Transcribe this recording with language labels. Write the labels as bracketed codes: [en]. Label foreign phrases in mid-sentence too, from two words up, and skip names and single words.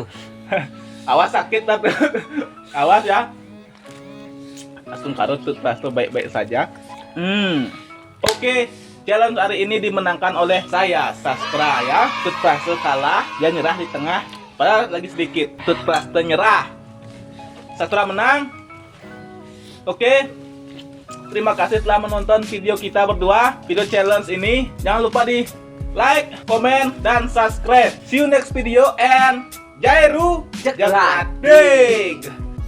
[id] Awas sakit tapi awas ya. Langsung karut Tut Prasto baik-baik saja. Oke. Challenge hari ini dimenangkan oleh saya, Sastra ya. Tut Prasto kalah, dia nyerah di tengah. Padahal lagi sedikit. Tut Prasto nyerah. Sastra menang. Oke. Terima kasih telah menonton video kita berdua. Video challenge ini. Jangan lupa di like, comment, dan subscribe. [en] See you next video and Jairu Jagladeg.